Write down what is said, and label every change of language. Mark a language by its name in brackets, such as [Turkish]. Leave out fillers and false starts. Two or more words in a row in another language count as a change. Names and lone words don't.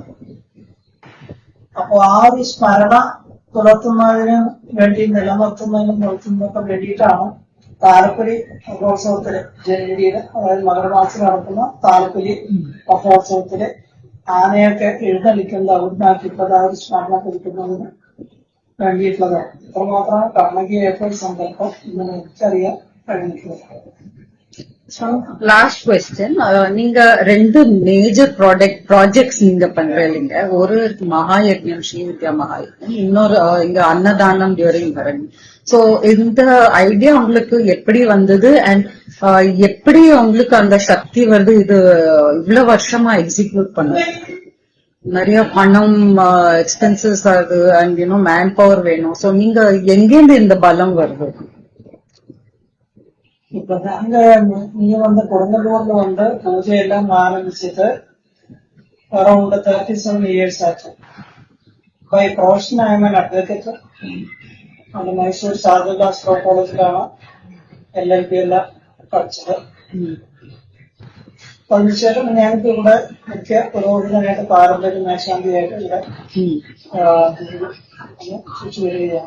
[Malayalam] അപ്പൊ ആ ഒരു സ്മരണ പുലർത്തുന്നതിന് വേണ്ടി നിലനിർത്തുന്നതിനും നിർത്തുന്നതിനൊക്കെ വേണ്ടിയിട്ടാണ് താലപ്പൊലി മഹോത്സവത്തില് ജനുവരിയില്, അതായത് മകരമാസം നടക്കുന്ന താലപ്പൊലി മഹോത്സവത്തില് ആനയൊക്കെ എഴുന്നള്ളിക്കുന്നത് അവിടുന്നാക്കിയിട്ടുള്ളത് ആ ഒരു സ്മരണ പുതുക്കുന്നതിന് വേണ്ടിയിട്ടുള്ളതാണ്. ഇത്രമാത്രം കണ്ണകി ഏറ്റവും സങ്കല്പം ഇന്ന് എനിക്കറിയാൻ കഴിഞ്ഞിട്ടുള്ളത്. [English] last question, [Tamil] நீங்க 2 [English] major projects [Tamil] நீங்க பண்றீங்க. ஒரு மகாயஜ்ஞம், ஸ்ரீ வித்யா மகாயஜ்ஞம், இன்னொரு இங்க அன்னதானம் டியூரிங் பரணி. சோ இந்த ஐடியா உங்களுக்கு எப்படி வந்தது அண்ட் எப்படி உங்களுக்கு அந்த சக்தி வருது இது இவ்வளவு வருஷமா எக்ஸிக்யூட் பண்ண? நிறைய பணம், எக்ஸ்பென்சஸ் ஆகுது அண்ட் [English] man power [Tamil] வேணும். சோ நீங்க எங்கேருந்து இந்த பலம் வருது? இப்ப நாங்க இங்க கொடுங்கல்லூர்ல பூஜையெல்லாம் ஆரம்பிச்சது [English] around 37 years [Tamil] ஆச்சு. [English] by profession I am an advocate. [Malayalam] അത് മൈസൂർ ശാരദാസ് ലോ കോളേജിലാണ് LLB എല്ലാം പഠിച്ചത്. അതിനുശേഷം ഞങ്ങൾക്ക് ഇവിടെ മുഖ്യ പുരോഹിതനായിട്ട് പാരമ്പര്യ മേശാന്തിയായിട്ട് ഇവിടെ വരികയാണ്.